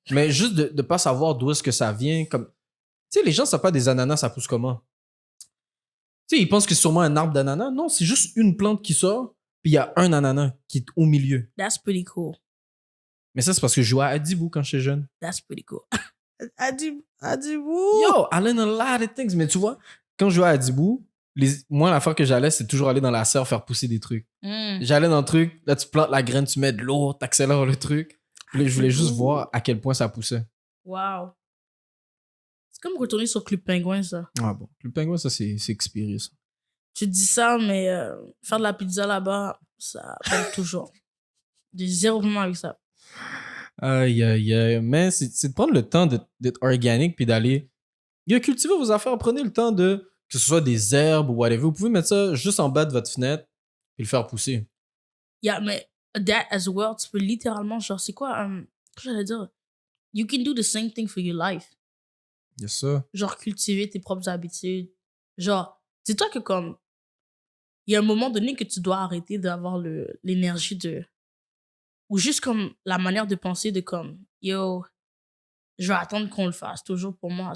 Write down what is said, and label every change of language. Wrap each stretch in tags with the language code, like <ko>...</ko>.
<fr>Mais juste de ne pas savoir d'où est-ce que ça vient. Comme... Tu sais, les gens ne savent pas des ananas, ça pousse comment. Tu sais, ils pensent que c'est sûrement un arbre d'ananas. Non, c'est juste une plante qui sort, puis il y a un ananas qui est au milieu.</fr> <en>That's pretty cool.</en> <fr>Mais ça, c'est parce que je jouais à Adibou quand j'étais jeune.</fr> <en>That's pretty cool. Adibou. Yo, I learned a lot of things.</en> <fr>Mais tu vois, quand je jouais à Adibou, moi, l'affaire que j'allais, c'est toujours aller dans la serre faire pousser des trucs. Mm. J'allais dans le truc, là, tu plantes la graine, tu mets de l'eau, t'accélères le truc. Puis là, je voulais juste voir à quel point ça poussait. Wow. C'est comme retourner sur Club Penguin, ça. Ah bon, le pingouin, ça, c'est expiré, ça. Tu dis ça, mais faire de la pizza là-bas, ça paye toujours. J'ai zéro problème avec ça. Aïe, aïe, aïe. Mais c'est de prendre le temps d'être organique puis d'aller. Cultiver vos affaires. Prenez le temps de. Que ce soit des herbes ou whatever. Vous pouvez mettre ça juste en bas de votre fenêtre et le faire pousser. Yeah, mais</fr> <en>that as well,</en> <fr>tu peux littéralement, genre, c'est quoi, qu'est-ce que j'allais dire?</fr> <en>You can do the same thing for your life.</en> <fr>Il y a ça. Genre, cultiver tes propres habitudes. Genre, dis-toi que comme, il y a un moment donné que tu dois arrêter d'avoir l'énergie de... Ou juste comme la manière de penser de comme, yo, je vais attendre qu'on le fasse toujours pour moi.</fr>